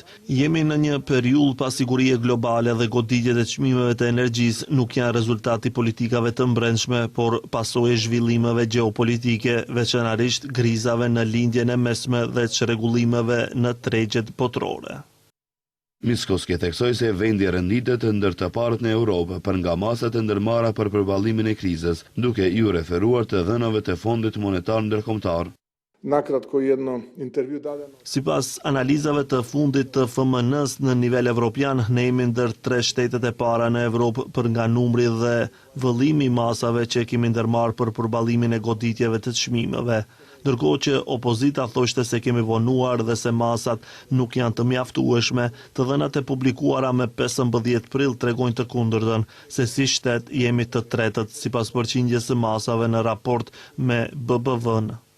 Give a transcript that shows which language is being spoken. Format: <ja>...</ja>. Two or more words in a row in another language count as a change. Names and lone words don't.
<sq>Jemi në një periudhë pa sigurie globale dhe goditjet e çmimeve të energjisë nuk janë rezultati politikave të brendshme, por pasojë zhvillimeve gjeopolitike, veçanërisht krizave në lindjen e mesme dhe çrregullimeve në tregjet botërore. Mickoski theksoi se vendi renditet ndër të parët në Europë për nga masat e ndërmarra për përballimin e krizës, duke ju referuar të dhënave të Fondit Monetar Ndërkombëtar.</sq> <mk>Nakratko jedno intervju dane.</mk> <sq>Sipas analizave të fundit të FMN-s në nivel evropian, ne jemi ndër 3 shtetet e para në Evropë për nga numri dhe vëllimi i masave që kemi ndërmarrë për përballimin e goditjeve të çmimeve. Ndërkohë që opozita thoshte se kemi vonuar dhe se masat nuk janë të mjaftueshme, të dhënat e publikuara me 15 prill tregojnë të kundërtën, se si shtet jemi të tretët sipas përqindjes së masave në raport me BBV-n.</sq>